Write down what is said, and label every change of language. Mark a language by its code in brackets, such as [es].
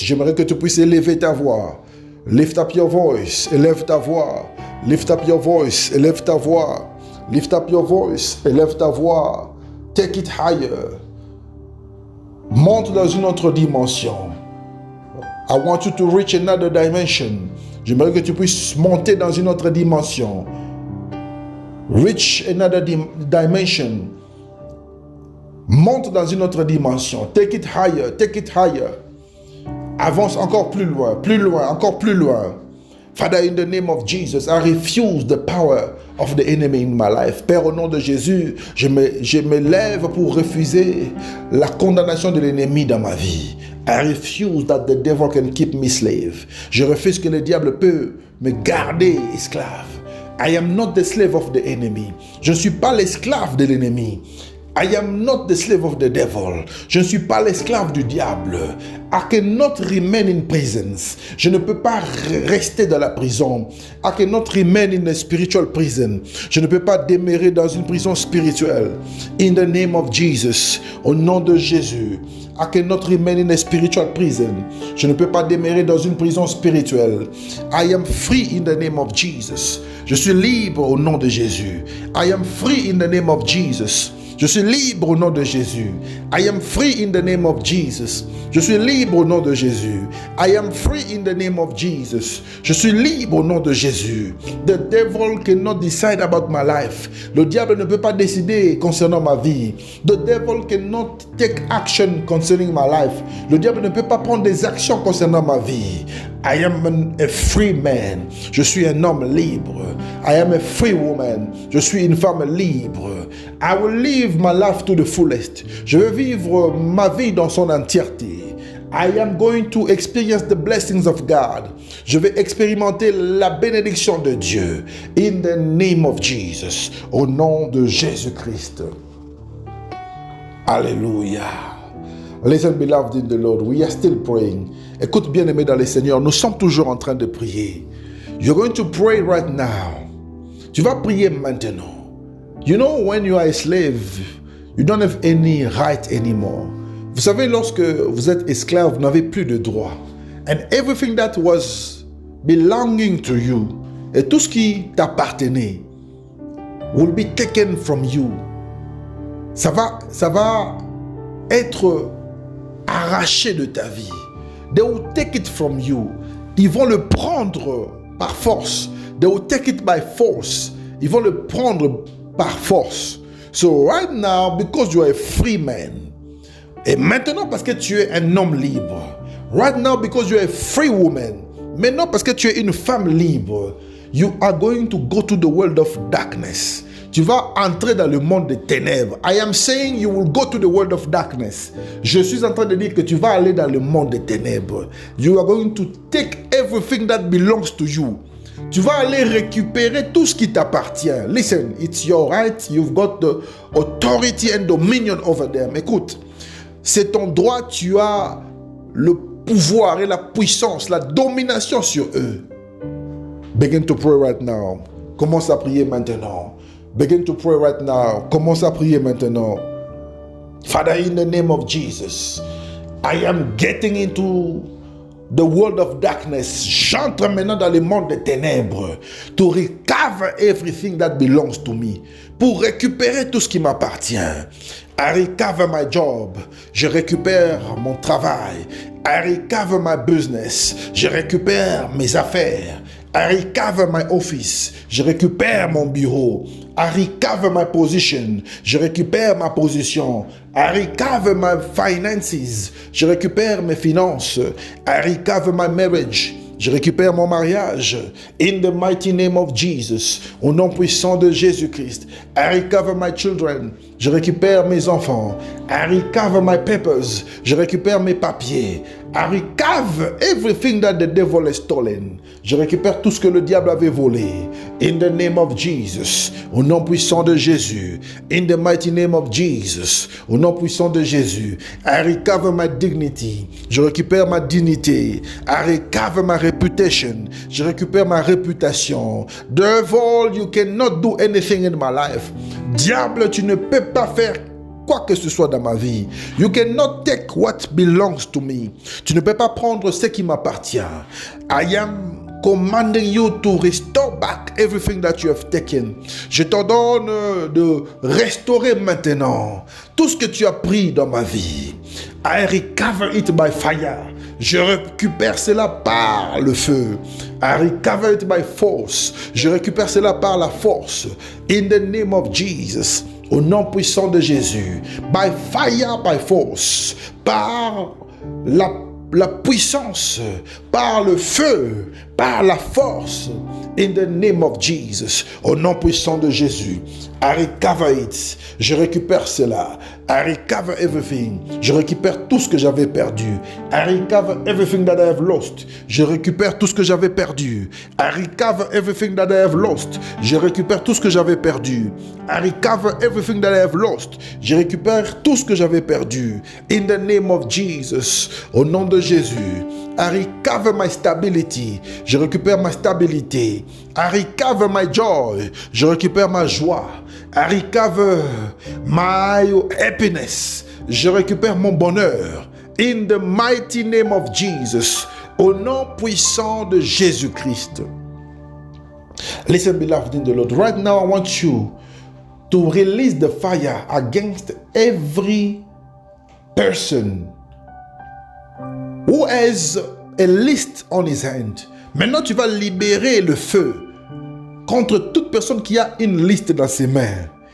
[fr] J'aimerais que tu puisses élever ta voix. [en] Lift up your voice. [fr] Élève ta voix. [en] Lift up your voice. Élève ta voix. Lift up your voice. [fr] Élève ta voix. [en] Take it higher. [fr] Monte dans une autre dimension. [en] I want you to reach another dimension. [fr] J'aimerais que tu puisses monter dans une autre dimension. [en] Reach another dimension. [fr] Monte dans une autre dimension. [en] Take it higher. Take it higher. [fr] Avance encore plus loin. Plus loin. Encore plus loin. [en] Father, in the name of Jesus, I refuse the power of the enemy in my life. [fr] Père, au nom de Jésus, je me lève pour refuser la condamnation de l'ennemi dans ma vie. [en] I refuse that the devil can keep me slave. [fr] Je refuse que le diable peut me garder esclave. [en] I am not the slave of the enemy. [fr] Je ne suis pas l'esclave de l'ennemi. [en] I am not the slave of the devil. [fr] Je ne suis pas l'esclave du diable. [en] I cannot remain in prisons. [fr] Je ne peux pas rester dans la prison. [en] I cannot remain in a spiritual prison. [fr] Je ne peux pas demeurer dans une prison spirituelle. [en] In the name of Jesus. [fr] Au nom de Jésus. [en] I cannot remain in a spiritual prison. [fr] Je ne peux pas demeurer dans une prison spirituelle. [en] I am free in the name of Jesus. [fr] Je suis libre au nom de Jésus. I am free in the name of Jesus. Je suis libre au nom de Jésus. [en] I am free in the name of Jesus. [fr] Je suis libre au nom de Jésus. [en] I am free in the name of Jesus. [fr] Je suis libre au nom de Jésus. [en] The devil cannot decide about my life. [fr] Le diable ne peut pas décider concernant ma vie. [en] The devil cannot take action concerning my life. [fr] Le diable ne peut pas prendre des actions concernant ma vie. [en] I am a free man. [fr] Je suis un homme libre. [en] I am a free woman. [fr] Je suis une femme libre. [en] I will live my life to the fullest. [fr] Je vais vivre ma vie dans son entièreté. [en] I am going to experience the blessings of God. [fr] Je vais expérimenter la bénédiction de Dieu. [en] In the name of Jesus. [fr] Au nom de Jésus-Christ. Alléluia. [en] Listen, beloved in the Lord, we are still praying. [fr] Écoute, bien-aimé dans le Seigneur, nous sommes toujours en train de prier. [en] You're going to pray right now. [fr] Tu vas prier maintenant. [en] You know, when you are a slave, you don't have any right anymore. [fr] Vous savez, lorsque vous êtes esclave, vous n'avez plus de droits. [en] And everything that was belonging to you, [fr] et tout ce qui t'appartenait, [en] will be taken from you. [fr] Ça va être arraché de ta vie. [en] They will take it from you. [fr] Ils vont le prendre par force. [en] They will take it by force. [fr] Ils vont le prendre par force. [en] So right now, because you are a free man, [fr] et maintenant parce que tu es un homme libre, [en] right now because you are a free woman, [fr] maintenant parce que tu es une femme libre, [en] you are going to go to the world of darkness. [fr] Tu vas entrer dans le monde des ténèbres. [en] I am saying you will go to the world of darkness. [fr] Je suis en train de dire que tu vas aller dans le monde des ténèbres. [en] You are going to take everything that belongs to you. [fr] Tu vas aller récupérer tout ce qui t'appartient. [en] Listen, it's your right. You've got the authority and dominion over them. [fr] Écoute, c'est ton droit. Tu as le pouvoir et la puissance, la domination sur eux. [en] Begin to pray right now. [fr] Commence à prier maintenant. [en] Begin to pray right now. [fr] Commence à prier maintenant. [en] Father, in the name of Jesus, I am getting into the world of darkness. [fr] J'entre maintenant dans le monde des ténèbres [en] to recover everything that belongs to me. [fr] Pour récupérer tout ce qui m'appartient. [en] I recover my job. [fr] Je récupère mon travail. [en] I recover my business. [fr] Je récupère mes affaires. [en] I recover my office. [fr] Je récupère mon bureau. [en] I recover my position. [fr] Je récupère ma position. [en] I recover my finances. [fr] Je récupère mes finances. [en] I recover my marriage. [fr] Je récupère mon mariage. [en] In the mighty name of Jesus. [fr] Au nom puissant de Jésus-Christ. [en] I recover my children. [fr] Je récupère mes enfants. [en] I recover my papers. [fr] Je récupère mes papiers. [en] I recover everything that the devil has stolen. [fr] Je récupère tout ce que le diable avait volé. [en] In the name of Jesus. [fr] Au nom puissant de Jésus. [en] In the mighty name of Jesus. [fr] Au nom puissant de Jésus. [en] I recover my dignity. [fr] Je récupère ma dignité. [en] I recover my reputation. [fr] Je récupère ma réputation. [en] Devil, you cannot do anything in my life. [fr] Diable, tu ne peux pas faire quoi que ce soit dans ma vie. [en] You cannot take what belongs to me. [fr] Tu ne peux pas prendre ce qui m'appartient. [en] I am commanding you to restore back everything that you have taken. [fr] Je t'ordonne de restaurer maintenant tout ce que tu as pris dans ma vie. [en] I recover it by fire. [fr] Je récupère cela par le feu. [en] I recover it by force. [fr] Je récupère cela par la force. [en] In the name of Jesus. [fr] Au nom puissant de Jésus. [en] By fire, by force. [fr] Par la puissance, par le feu, par la force. [en] In the name of Jesus. [fr] Au nom puissant de Jésus. [en] I recover it. [fr] Je récupère cela. [en] I recover everything. [fr] Je récupère tout ce que j'avais perdu. [en] I recover everything that I have lost. [fr] Je récupère tout ce que j'avais perdu. [en] I recover everything that I have lost. [fr] Je récupère tout ce que j'avais perdu. [en] I recover everything that I have lost. [fr] Je récupère tout ce que j'avais perdu. [en] In the name of Jesus. [fr] Au nom de Jésus. [en] I recover my stability. [fr] Je récupère ma stabilité. [en] I recover my joy. [fr] Je récupère ma joie. [en] I recover my happiness. [fr] Je récupère mon bonheur. [en] In the mighty name of Jesus. [fr] Au nom puissant de Jésus-Christ. [en] Listen, beloved in the Lord. Right now, I want you to release the fire against every person who has a list on his hand. [fr] Maintenant, tu vas libérer le feu contre toute personne qui a une liste dans ses mains.